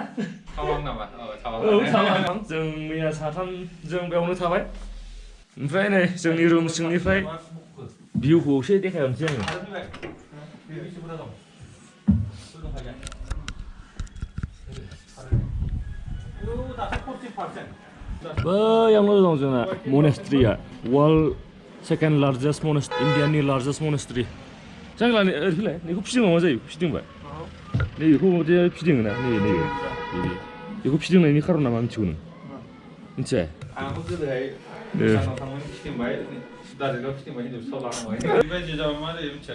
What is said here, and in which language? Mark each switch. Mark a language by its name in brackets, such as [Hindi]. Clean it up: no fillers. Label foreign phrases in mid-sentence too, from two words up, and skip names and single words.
[Bodo] Tawang nama? Tawang. Tawang. जों मैया साथामजों बेयावनो थाबाय। ओमफ्राय नै जोंनि रुम सिंनिफ्राय भिउखौ एसे देखायहरनोसै आङो। बैयावनो दं जोंना monastery-आ, [English] world second largest monastery, [Bodo] Indiaनि [English] largest monastery. [Bodo] जांलानि ओरैलाय बेखौ फिदिंबा मा जायो? फिदिंबाय। नैबेखौ माथो फिदिङोना नैबे बेखौ फिदिंनायनि खारना मा मिथिगौ नों? मिथिया? आंबो गोदोहाय गोजानाव थांनानै फिदिंबाय दार्जिलिंआव फिदिंबाय हिनजावसा लानांबाय बेबायदि जाबा मा जायो मिथिया?